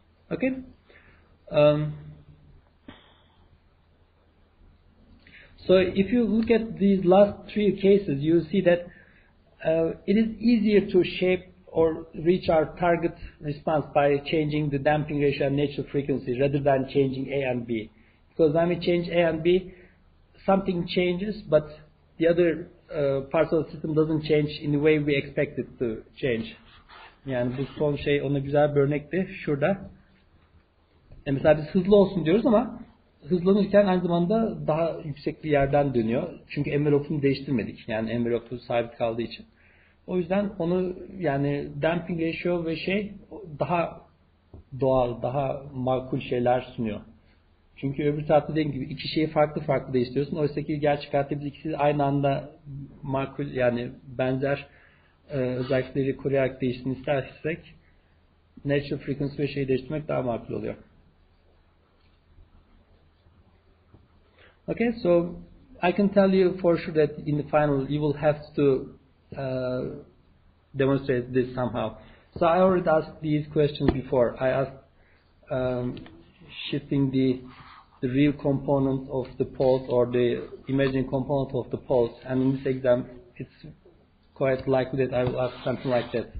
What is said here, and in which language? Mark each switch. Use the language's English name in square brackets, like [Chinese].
[English] Okay. So if you look at these last three cases, you see that it is easier to shape or reach our target response by changing the damping ratio and natural frequency rather than changing A and B. Because when we change A and B, something changes, but the other parts of the system doesn't change in the way we expect it to change. [Turkish] Yani bu son şey ona güzel bir örnekti. Şurada. Mesela biz hızlı olsun diyoruz ama hızlanırken aynı zamanda daha yüksek bir yerden dönüyor. Çünkü envelope'unu değiştirmedik. Yani envelope sabit kaldığı için. O yüzden onu yani damping ratio ve şey daha doğal, daha makul şeyler sunuyor. Çünkü öbür tarafta dediğim gibi iki şeyi farklı değiştiriyorsun. Oysa ki gerçek hayatta biz ikisi aynı anda makul yani benzer özellikleri koruyarak değiştiğini istersek natural frequency ve şeyi değiştirmek daha makul oluyor. [English] Okay, so I can tell you for sure that in the final you will have to demonstrate this somehow. So I already asked these questions before. I asked shifting the real component of the poles or the imaginary component of the poles, and in this exam it's quite likely that I will ask something like that.